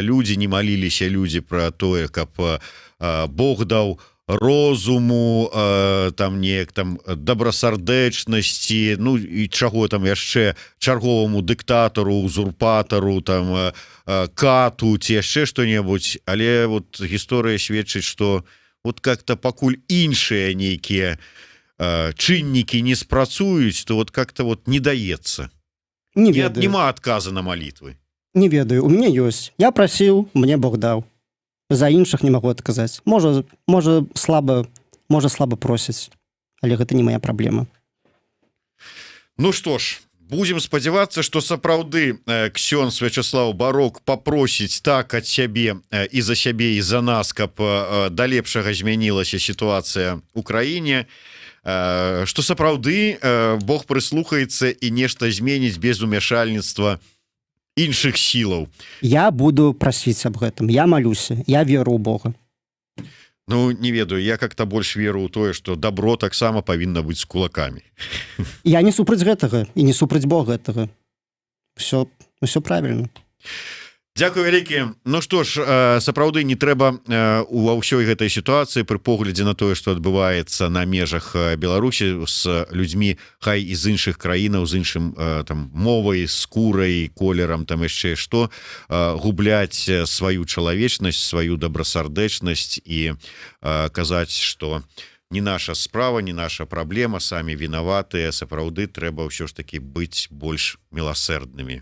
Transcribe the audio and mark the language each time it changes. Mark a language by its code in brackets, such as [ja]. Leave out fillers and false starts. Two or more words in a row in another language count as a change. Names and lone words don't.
[be] людзі, не маліліся людзі пра тое, каб Бог даў розуму, там неяк там добрасардэчнасці, ну і чаго там яшчэ чарговаму дыктатару, узурпатару, там кату ці яшчэ што-небудзь, але вот гісторыя сведчыць, што [ru] вот как-то [be] пакуль іншыя нейкія чыннікі не спрацуюць, то [ru] вот как-то вот [be] не даецца. Не ведаю. Няма адказа на малітвы. Не ведаю, у мяне ёсць. Я прасіў, мне Бог даў. За іншых не магу адказаць. Можа слаба просяць, але гэта не моя праблема. Ну што ж, будзем спадзявацца, што сапраўды ксёндз Вячеслав Барок папросіць так ад сябе і за сябе і за нас, каб да лепшага змянілася сітуацыя ў краіне, што сапраўды Бог прыслухаецца і нешта зменіць без умяшальніцтва іншых сілаў. Я буду прасіць аб гэтым, я малюся, я веру ў Бога. Ну, не ведаю, я как-то больш веру ў тое, што дабро таксама павінна быць з кулакамі. Я не супраць гэтага і не супраць Бога гэтага. Усё правільна. Дзякуй вялікі. Ну што ж, сапраўды не трэба ва ўсёй гэтай сітуацыі пры поглядзе на тое, што адбываецца на межах Беларусі з людзьмі, хай і з іншых краінаў, з іншым там мовай, скурай, колерам, там яшчэ што, губляць сваю чалавечнасць, сваю добрасардэчнасць і казаць, што не наша справа, не наша праблема, самі вінаватыя, сапраўды трэба ўсё ж такі быць больш міласэрднымі.